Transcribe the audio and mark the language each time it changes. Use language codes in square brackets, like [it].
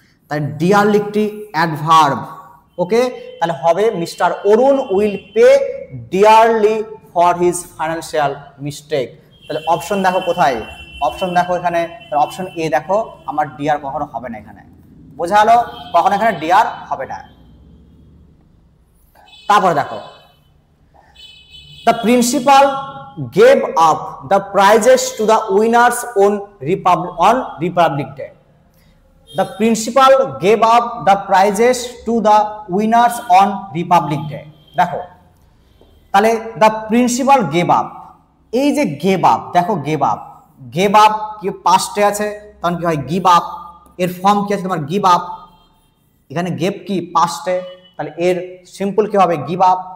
[bn] তাই ডিয়ারলি একটি অ্যাডভার্ব। ওকে, তাহলে হবে [en] Mister Arun will pay dearly for his financial mistake. [bn] তাহলে অপশন দেখো কোথায়? অপশন দেখো এখানে, অপশন এ দেখো, আমার ডিয়ার কখনো হবে না এখানে। বোঝা গেল? কখনো এখানে ডিয়ার হবে না। তারপরে দেখো [en] the principal gave up the prizes to the winners on Republic Day. The principal gave up the prizes to the winners on Republic Day. [bn] দেখো তাহলে [en] the principal gave up, [bn] এই যে gave up, দেখো gave up কি পাস্টে আছে, তখন কি হয় give up, এর ফর্ম কি আছে তোমার give up, এখানে গেভ কি পাস্টে, তাহলে এর সিম্পল কি হবে give up।